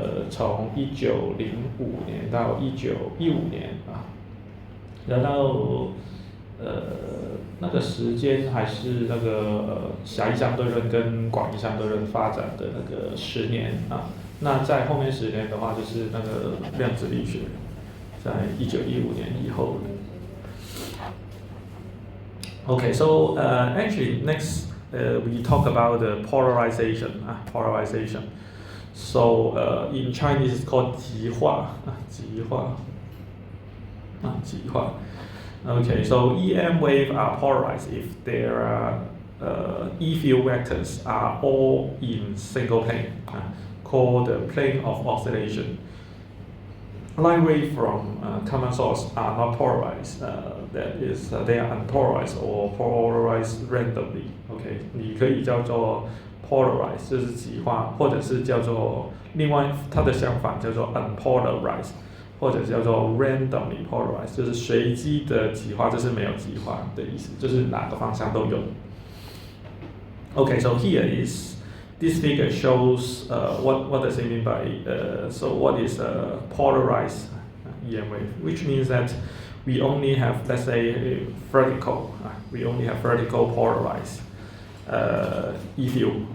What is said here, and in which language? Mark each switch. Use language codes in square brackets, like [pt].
[zh] 从1905年到1915年啊，然后那个时间还是那个狭义相对论跟广义相对论发展的那个10年啊。那在后面10年的话，就是那个量子力学，在1915年以后。 [en] Okay, so actually next we talk about the polarization. Polarization. So in Chinese it's called [zh] 极化，极化。 [en] Okay, so EM waves are polarized if their E field vectors are all in single plane, called the plane of oscillation. Light waves from common source are not polarized, that is, they are unpolarized or polarized randomly. [zh] Okay, 你可以叫做 polarized 就是极化，或者是叫做另外它的相反叫做 unpolarized。或者叫做 [en] randomly polarized， [zh] 就是随机的极化，这是没有极化的意思，就是哪个方向都有。 [en] Okay, so here is this figure shows what does it mean by so what is a polarized EM wave, which means that we only have, let's say, vertical polarized E field.